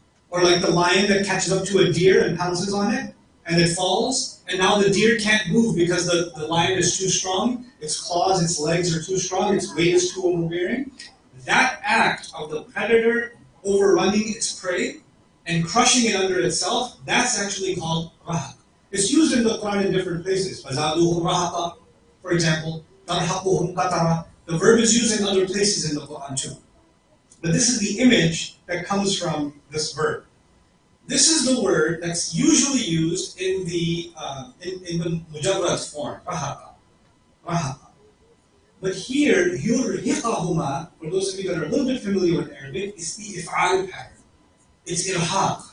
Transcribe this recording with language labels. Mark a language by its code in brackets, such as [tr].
[en] Or like the lion that catches up to a deer and pounces on it, and it falls, and now the deer can't move because the lion is too strong, its claws, its legs are too strong, its weight is too overbearing. That act of the predator overrunning its prey and crushing it under itself, that's actually called rahaq. It's used in the Quran in different places. [ar] فَزَادُوهُمْ رَهَقًا, [en] for example, [ar] تَرْحَقُهُمْ قَتَرًا. [en] The verb is used in other places in the Quran too. But this is the image that comes from this verb. This is the word that's usually used in the mujarrad form, rahaqa. Rahaqa. But here, yurhiqahuma, for those of you that are a little bit familiar with Arabic, is the if'al pattern. It's irhaq.